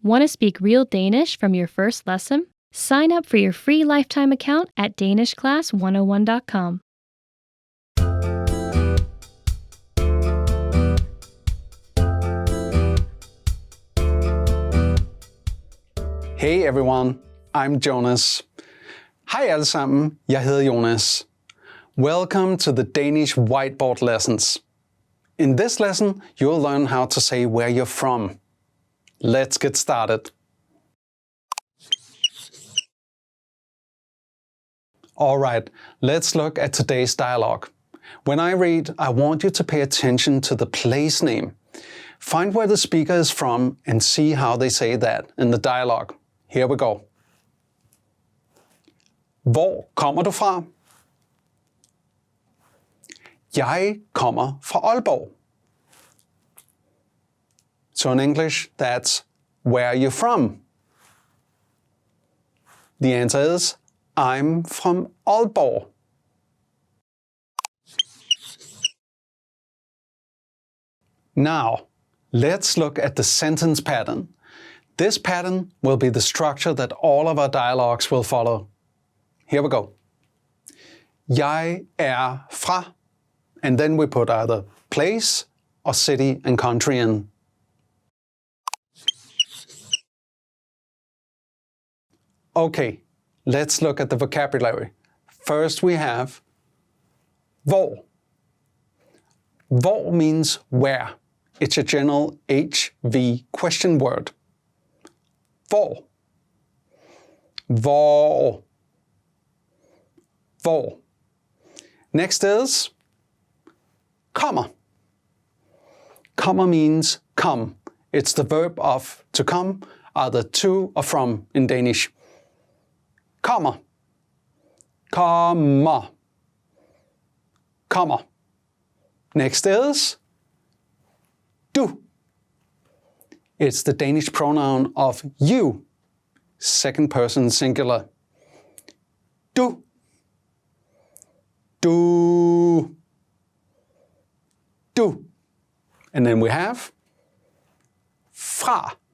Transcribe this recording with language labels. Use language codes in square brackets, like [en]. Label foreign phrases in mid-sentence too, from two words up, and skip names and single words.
[en] Want to speak real Danish from your first lesson? Sign up for your free lifetime account at danishclass101.com. Hey everyone, I'm Jonas. [da] Hej alle sammen, jeg hedder Jonas. [en] Welcome to the Danish whiteboard lessons. In this lesson, you'll learn how to say where you're from. Let's get started. Alright, let's look at today's dialogue. When I read, I want you to pay attention to the place name. Find where the speaker is from and see how they say that in the dialogue. Here we go. [da] Hvor kommer du fra? Jeg kommer fra Aalborg. [en] So in English, that's where are you from? The answer is I'm from Aalborg. Now, let's look at the sentence pattern. This pattern will be the structure that all of our dialogues will follow. Here we go. [da] Jeg fra, [en] and then we put either place or city and country in. Okay, let's look at the vocabulary. First we have hvor. Hvor means where. It's a general HV question word. [da] Hvor. Hvor. Hvor. [en] Next is kommer. Kommer means come. It's the verb of to come, either to or from in Danish. [da] Kommer. Kommer. Kommer. [en] Next is du. It's the Danish pronoun of you, second person singular. [da] Du. Du. Du. [en] And then we have fra.